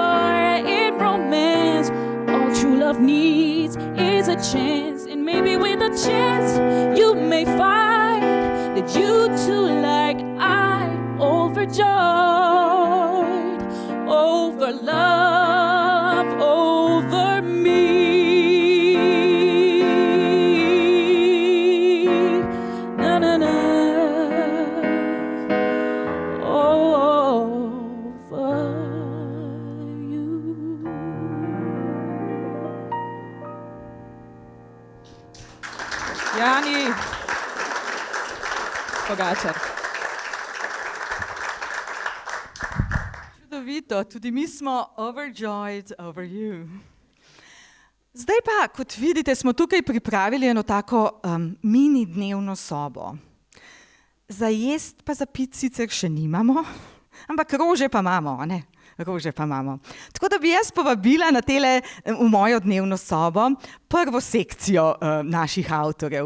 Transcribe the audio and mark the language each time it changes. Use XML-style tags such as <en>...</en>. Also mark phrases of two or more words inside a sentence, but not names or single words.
<en>For in romance needs is a chance, and maybe with a chance you may find that you too, like I, overjoyed over love, over me. Na na na.</en> <sl>Jani Pogačar. Čudovito, tudi mi smo</sl> <en>overjoyed over you.</en> <sl>Zdaj pa, kot vidite, smo tukaj pripravili eno tako mini dnevno sobo. Za jest pa za pit sicer še nimamo, ampak rože pa imamo, ne? Rože pa imamo. Tako da bi jaz povabila na tele v mojo dnevno sobo prvo sekcijo naših avtorjev.</sl>